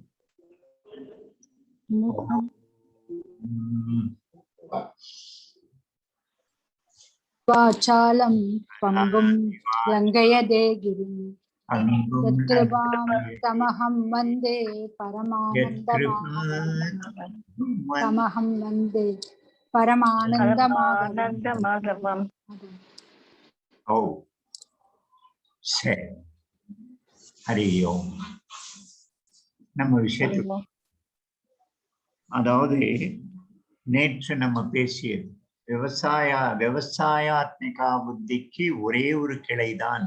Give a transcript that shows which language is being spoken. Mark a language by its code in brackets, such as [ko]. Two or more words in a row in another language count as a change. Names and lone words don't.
[sa] वाचालं पङ्गुं लङ्घयते गिरिं यत्कृपां तमहं वन्दे परमानन्दमाधवम्. [ta] சரி, [sa] हरि ओम्. [ta] நம்ம விஷயத்துக்கு, அதாவது நேற்று நம்ம பேசியது விவசாயாத்மிகா புத்திக்கு ஒரே ஒரு கிளைதான்.